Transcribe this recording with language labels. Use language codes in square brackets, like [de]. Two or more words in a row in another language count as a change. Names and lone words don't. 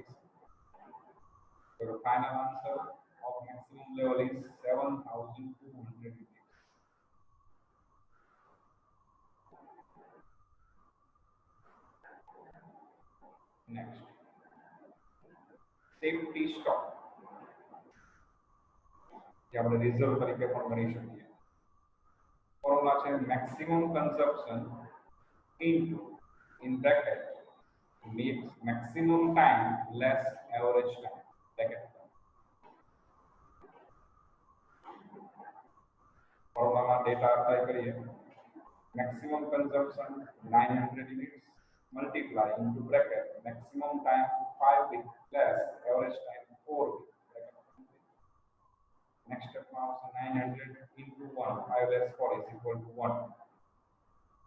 [en] So the final answer of maximum level is 7200 units. Next. safety stock [gu] જે આપણે રિઝર્વ તરીકે પણ ગણી શકીએ. ફોર્મ્યુલા છે [en] maximum consumption into in bracket maximum time less average time bracket. [gu] ફોર્મ્યુલામાં [en] data apply [gu] કરીએ. [en] maximum consumption 900 units multiply into bracket maximum time 5 weeks less average time 4 weeks bracket. Next step now is 900 into 1 5 less 4 is equal to 1.